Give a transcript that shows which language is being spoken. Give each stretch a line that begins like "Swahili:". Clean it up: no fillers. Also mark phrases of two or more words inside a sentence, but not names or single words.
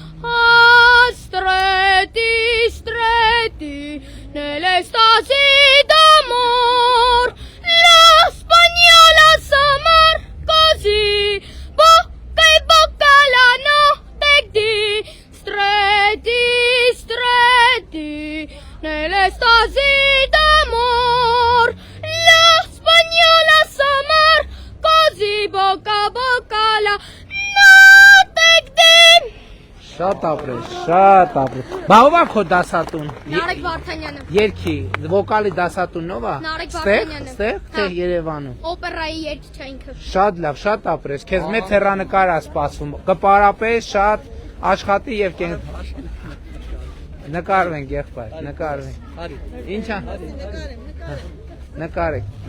Italian: Stretti nell'estasi d'amor, la spagnola s'amar così, bocca e bocca la notte di stretti nell'estasi d'amor, la spagnola s'amar così, bocca a bocca la notte di.
Armenian: Շատ ապրես։ Բա ով է քո դասատուն։ Նարեկ Վարդանյանը։ Երկի, վոկալի դասատուն ով է։ Նարեկ Ստեղ, Վարդանյանը։ թե Հա։ Երևանում։ Օպերայի երգիչ ինքը։ Շատ լավ, շատ ապրես։ Քեզ մեծ հեռանկար է սպասվում։ Կպարապես շատ աշխատի եւ կեն։ Նկարվենք եղբայր, նկարվենք։ Ինչ է։ Նկարեք։